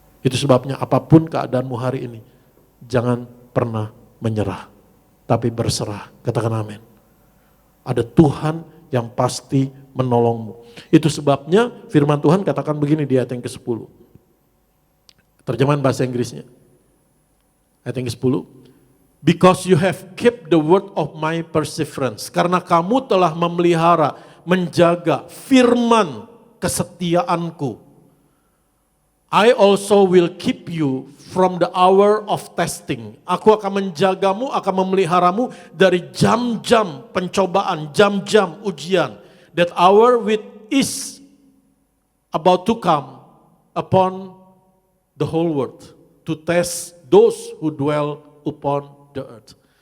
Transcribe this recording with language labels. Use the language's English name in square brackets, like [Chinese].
[Indonesian] Itu sebabnya apapun keadaanmu hari ini, jangan pernah menyerah, tapi berserah. Katakan amin. Ada Tuhan yang pasti menolongmu. Itu sebabnya firman Tuhan katakan begini di ayat yang ke-10. Terjemahan bahasa Inggrisnya. Ayat yang ke-10. [English] Because you have kept the word of my perseverance. [Indonesian] Karena kamu telah memelihara, menjaga firman kesetiaanku. [English] I also will keep you from the hour of testing. [Indonesian] Aku akan menjagamu, akan memeliharamu dari jam-jam pencobaan, jam-jam ujian. [English] That hour which is about to come upon the whole world. To test those who dwell upon the earth.